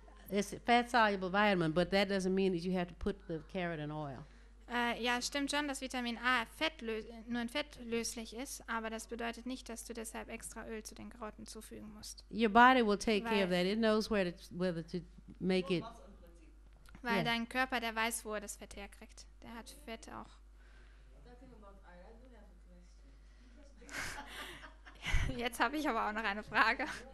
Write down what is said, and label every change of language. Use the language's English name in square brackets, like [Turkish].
[English] It's a fat-soluble vitamin, but that doesn't mean that you have to put the carrot in oil. [German] ja, stimmt schon, dass Vitamin A nur in Fett löslich ist, aber das bedeutet nicht, dass du deshalb extra Öl zu den Karotten zufügen musst. [English] Your body will take care of that. It knows whether to make it. [German] Weil Ja. dein Körper, der weiß, wo er das Fett herkriegt. Der hat Fett auch. Jetzt habe ich aber auch noch eine Frage.